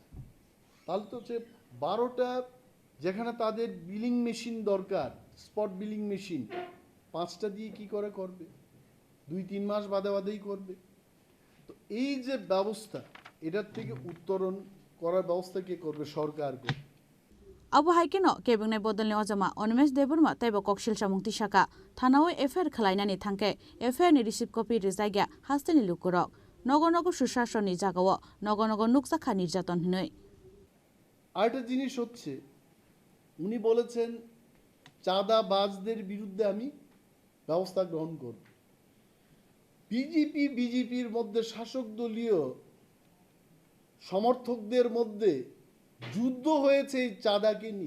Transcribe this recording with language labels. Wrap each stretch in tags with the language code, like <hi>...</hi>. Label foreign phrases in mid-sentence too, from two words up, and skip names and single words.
<bn>তাহলে তো হচ্ছে 12টা যেখানে তাদের বিলিং মেশিন দরকার,</bn> <en>spot billing machine,</en> <bn>5টা দিয়ে কি করে করবে? 2-3 মাস বাদে বাদেই করবে। তো এই যে ব্যবস্থা, এটার থেকে উত্তরণ করার ব্যবস্থা কে করবে? সরকার করবে।</bn> <trp>Abu Haikino, Kebune Bodolni Ozama, Onimes Deburma, Tebo Kokshil Shamunti Shaka, Tanao Efer Kalainani Tanke, Efer ni</trp> <en>receipt copy</en> <trp>Rizaiga, Hasteni Lukurok, Nogonogo Shushasho Nijagawa, Nogonogo Nuksaka Nijaton Hnui.</trp> <bn>আরেকটা জিনিস হচ্ছে, উনি বলেছেন চাঁদাবাজদের বিরুদ্ধে আমি ব্যবস্থা গ্রহণ করব। বিজেপির মধ্যে শাসক দলীয় সমর্থকদের মধ্যে যুদ্ধ হয়েছে এই চাঁদাকে নিয়ে।</bn>